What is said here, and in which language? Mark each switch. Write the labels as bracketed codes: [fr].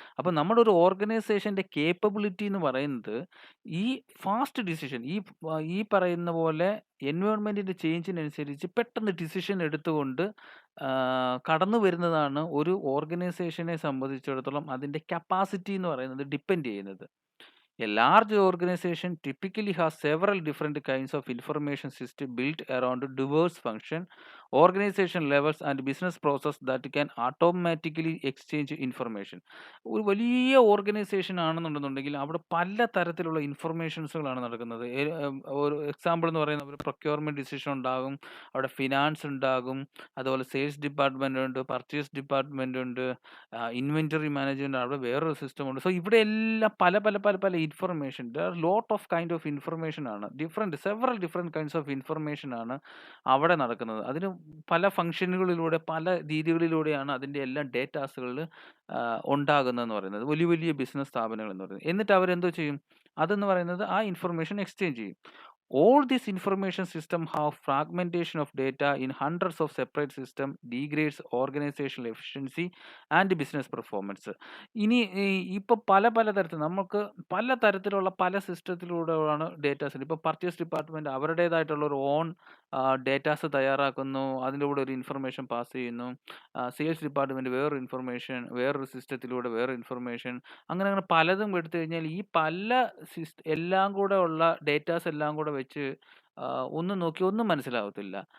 [ml] അപ്പം നമ്മുടെ ഒരു ഓർഗനൈസേഷൻ്റെ കേപ്പബിലിറ്റി എന്ന് പറയുന്നത് ഈ ഫാസ്റ്റ് ഡിസിഷൻ, ഈ പറയുന്ന പോലെ എൻവയോൺമെൻറ്റിൻ്റെ ചേഞ്ചിനനുസരിച്ച് പെട്ടെന്ന് ഡിസിഷൻ എടുത്തുകൊണ്ട് കടന്നു വരുന്നതാണ് ഒരു ഓർഗനൈസേഷനെ സംബന്ധിച്ചിടത്തോളം അതിൻ്റെ കപ്പാസിറ്റി എന്ന് പറയുന്നത് ഡിപ്പെൻഡ് ചെയ്യുന്നത്. [en] A large organization typically has several different kinds of information system built around diverse function, organization levels and business process that can automatically exchange information. [ml] ഒരു വലിയ ഓർഗനൈസേഷൻ ആണെന്നുണ്ടെന്നുണ്ടെങ്കിൽ അവിടെ പല തരത്തിലുള്ള ഇൻഫർമേഷൻസുകളാണ് നടക്കുന്നത്. ഒരു എക്സാമ്പിൾ എന്ന് പറയുന്നത് ഒരു പ്രൊക്യൂർമെൻറ്റ് ഡിസിഷൻ ഉണ്ടാകും, അവിടെ ഫിനാൻസ് ഉണ്ടാകും, അതുപോലെ സെയിൽസ് ഡിപ്പാർട്ട്മെൻ്റ് ഉണ്ട്, പർച്ചേസ് ഡിപ്പാർട്ട്മെൻ്റ് ഉണ്ട്, ഇൻവെൻറ്ററി മാനേജ്മെൻറ്റ് അവിടെ വേറൊരു സിസ്റ്റം ഉണ്ട്. സോ ഇവിടെ എല്ലാം പല information, [en] lot of kind of information [ml] ആണ്, [en] several different kinds of information [ml] ആണ് അവിടെ നടക്കുന്നത്. അതിന് പല ഫംഗ്ഷനുകളിലൂടെ പല രീതികളിലൂടെയാണ് അതിൻ്റെ എല്ലാം ഡേറ്റാസുകൾ ഉണ്ടാകുന്നതെന്ന് പറയുന്നത് വലിയ വലിയ ബിസിനസ് സ്ഥാപനങ്ങൾ എന്ന് പറയുന്നത്. എന്നിട്ട് അവരെന്തോ ചെയ്യും? അതെന്ന് പറയുന്നത് ആ ഇൻഫർമേഷൻ എക്സ്ചേഞ്ച് ചെയ്യും. [en] All these information system have fragmentation of data in hundreds of separate system degrades organizational efficiency and business performance. [ml] ഇനി ഇപ്പോൾ പല തരത്തിൽ നമുക്ക് പല തരത്തിലുള്ള പല സിസ്റ്റത്തിലൂടെയാണ് ഡേറ്റാസ്. ഇപ്പോൾ പർച്ചേസ് ഡിപ്പാർട്ട്മെൻറ്റ് അവരുടേതായിട്ടുള്ള ഒരു ഓൺ ഡേറ്റാസ് തയ്യാറാക്കുന്നു, അതിൻ്റെ കൂടെ ഒരു ഇൻഫർമേഷൻ പാസ് ചെയ്യുന്നു. സെയിൽസ് ഡിപ്പാർട്ട്മെൻറ്റ് വേറൊരു സിസ്റ്റത്തിലൂടെ വേറൊരു ഇൻഫർമേഷൻ, അങ്ങനെ പലതും എടുത്തു കഴിഞ്ഞാൽ ഈ എല്ലാം കൂടെ ഉള്ള ഡേറ്റാസ് എല്ലാം കൂടെ വെച്ച് ഒന്നും നോക്കി ഒന്നും മനസ്സിലാവത്തില്ല.